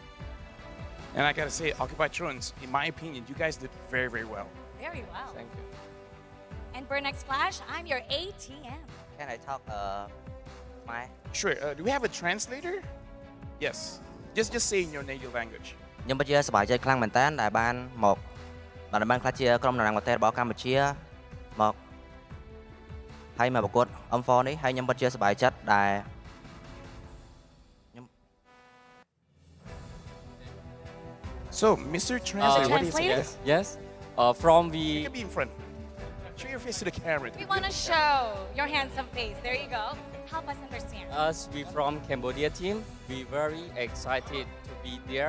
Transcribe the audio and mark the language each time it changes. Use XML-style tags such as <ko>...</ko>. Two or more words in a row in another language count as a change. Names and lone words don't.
<en>And I gotta say, Occupy Thrones, in my opinion, you guys did very, very well. Very well. Thank you. And Burnex Flash, I'm your ATM. Can I talk my? Sure. Do we have a translator? Yes. Just say in your native language.</en> <km>ខ្ញុំពិតជាសប្បាយចិត្តខ្លាំងមែនតើដែលបានក្លាយជាក្រុមតំណាងប្រទេសរបស់កម្ពុជាមកហើយមកប្រកួត M4 នេះហើយខ្ញុំពិតជាសប្បាយចិត្តដែល</km> <en>So, Mr. Translator, what do you say? Yes. From the. You can be in front. Show your face to the camera. We want to show your handsome face. There you go. Help us understand. Us, we from Cambodia team. We very excited to be there.</en>